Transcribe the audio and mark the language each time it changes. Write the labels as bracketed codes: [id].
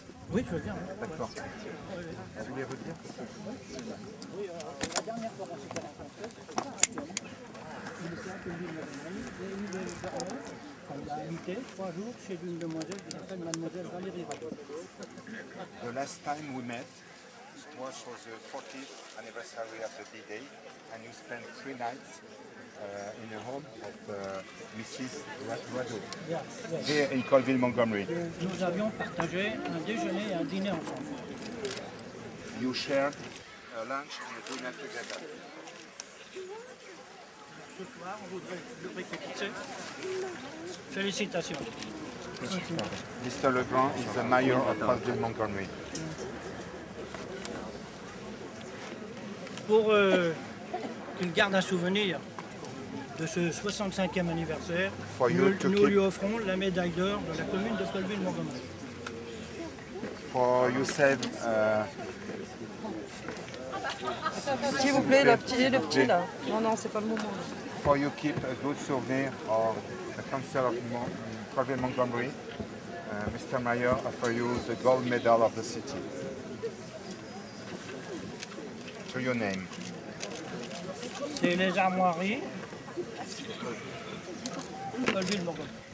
[fr] Oui, je veux bien. D'accord. Vous voulez redire? Oui, la dernière fois qu'on s'était rencontrés, on l'a invité 3 jours chez une demoiselle qui s'appelle Mademoiselle Valérie Radeau. [en] The last time we met was for the 40th anniversary of the D-Day, and you spent 3 nights in the home of Mrs. Radeau, here in Colville, Montgomery. [fr] Nous avions partagé un déjeuner et un dîner ensemble. [en] You shared a lunch and a dinner together. [fr] Ce soir, on voudrait le récompenser. Félicitations. [en] Mr. Legrand is the mayor of Colville, Montgomery. [fr] Pour qu'il garde un souvenir de ce 65e anniversaire, nous lui offrons la médaille d'or de la commune de Colville-Montgomery. [en] For you said, [fr] S'il vous plaît, le petit là. Non, non, c'est pas le moment. [en] for you keep a good souvenir of the Council of Colville, Montgomery, Mr. Mayor offer you the gold medal of the city. To your name. [fr] C'est les armoiries Colville-Montgomery.